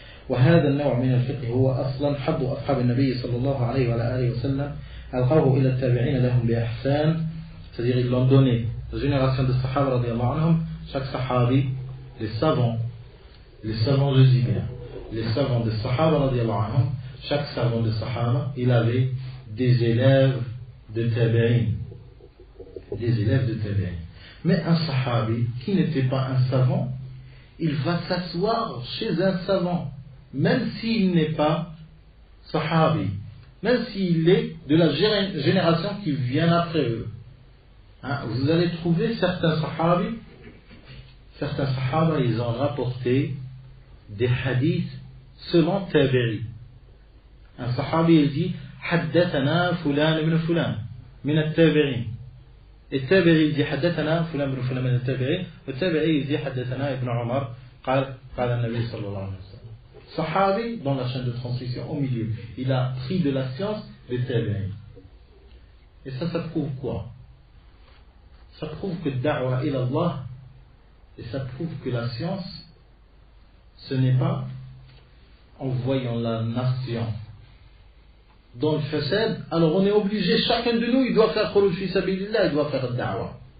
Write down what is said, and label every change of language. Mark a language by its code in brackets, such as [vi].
[ar] وهذا النوع من الفقه هو أصلا حظ أصحاب النبي صلى الله عليه وعلى آله وسلم ألقوه إلى التابعين لهم بإحسان. [fr] C'est-à-dire ils l'ont donné aux générations de Sahaba radiyallahu anhum. Chaque Sahabi, les savants je dis bien, les savants de Sahaba radiyallahu anhum, chaque savant de Sahaba, il avait des élèves de tabi'in, mais un sahabi qui n'était pas un savant, il va s'asseoir chez un savant, même s'il n'est pas sahabi, même s'il est de la génération qui vient après eux. Vous allez trouver certains sahaba, ils ont rapporté des hadiths selon tabi'i. Un sahabi, il dit [ar] حدثنا فلان بن فلان من التابعين. التابعي يجي حدثنا فلان بن فلان من التابعين، والتابعي يجي حدثنا ابن عمر قال النبي صلى الله عليه وسلم. [fr] صحابي dans la chaîne de transmission au milieu, il a pris de la science des tabi'in. Et ça prouve quoi? Ça prouve que da'wa ila Allah, et ça prouve que la science, ce n'est pas en voyant la nation dans le fasad, alors on est obligé, chacun de nous, il doit faire khuruj fi sabilillah, il doit faire da'wa.